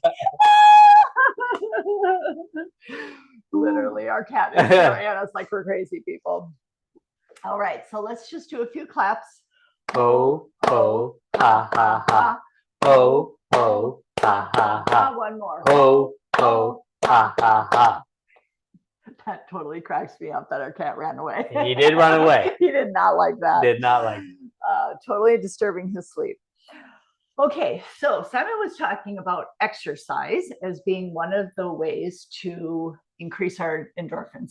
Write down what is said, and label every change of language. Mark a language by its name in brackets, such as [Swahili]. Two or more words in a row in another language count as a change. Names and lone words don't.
[English] Literally, our cat is staring at us like we're crazy people. All right, so let's just do a few claps. Ho, ho, ha, ha, ha. Ho, ho, ha, ha, ha. One more. Ho, ho, ha, ha, ha. That totally cracks me up that our cat ran away. He did run away. He did not like that. Did not like totally disturbing his sleep. Okay, so Simon was talking about exercise as being one of the ways to increase our endorphins.